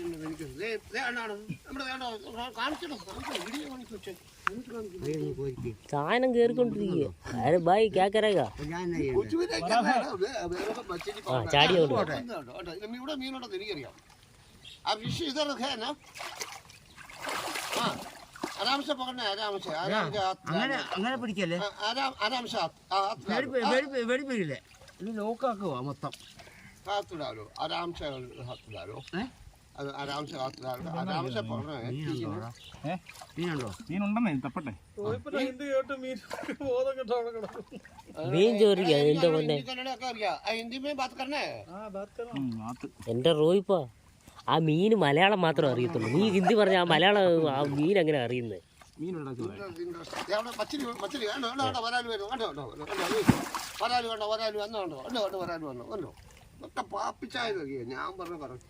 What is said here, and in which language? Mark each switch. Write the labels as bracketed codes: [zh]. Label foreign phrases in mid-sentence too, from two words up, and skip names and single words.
[ml] സാധനം കേറിക്കൊണ്ടിരിക്കുക. ബായ് കേക്കരക ചാടി ഇവിടെ മീനുണ്ടെന്ന് എനിക്കറിയാം. ആ ഫിഷ് ഇതൊക്കെ [hi] आराम से पकड़ना है, आराम से [ml] അങ്ങനെ പിടിക്കല്ലേ. [hi] आराम से [ml] വെടി പിടിക്കില്ലേ. ഇത് ലോക്കാക്കുക മൊത്തം. [hi] हाथ डालो आराम से, हाथ डालो आराम से, हाथ डालो आराम से पकड़ना है. [ml] മീനുണ്ടോ? മീനുണ്ടെന്നേ തപ്പട്ടെ. മീൻ ചോദിക്കാ എന്റെ പൊന്നെ. [hi] हिंदी में बात करना है. [ml] എന്റെ റോയിപ്പാ, ആ മീൻ മലയാളം മാത്രമേ അറിയത്തുള്ളൂ. നീ ഹിന്ദി പറഞ്ഞ ആ മലയാളം ആ മീൻ എങ്ങനെ അറിയുന്നത്? ഞാൻ പറഞ്ഞ കറക്റ്റ്.